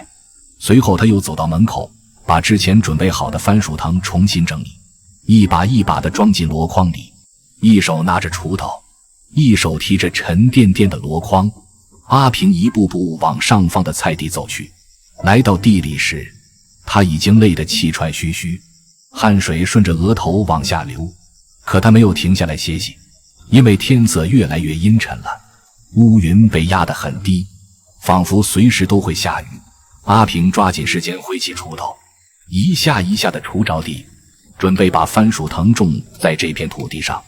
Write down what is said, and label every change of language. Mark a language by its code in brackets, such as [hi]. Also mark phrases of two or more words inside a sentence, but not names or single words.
[zh] 隨後他又走到門口，把之前準備好的番薯藤重新整理，一把一把地裝进箩筐裡，一手拿着鋤头，一手提着沉甸甸的箩筐。阿平一步步往上方的菜地走去，来到地裡時，他已經累得气喘吁吁，汗水順着額頭往下流，可他沒有停下來歇息，因為天色越來越陰沉了，烏雲被壓得很低，仿佛隨時都會下雨。阿平抓緊時間揮起鋤頭，一下一下地鋤着地，準備把番薯藤種在這片土地上。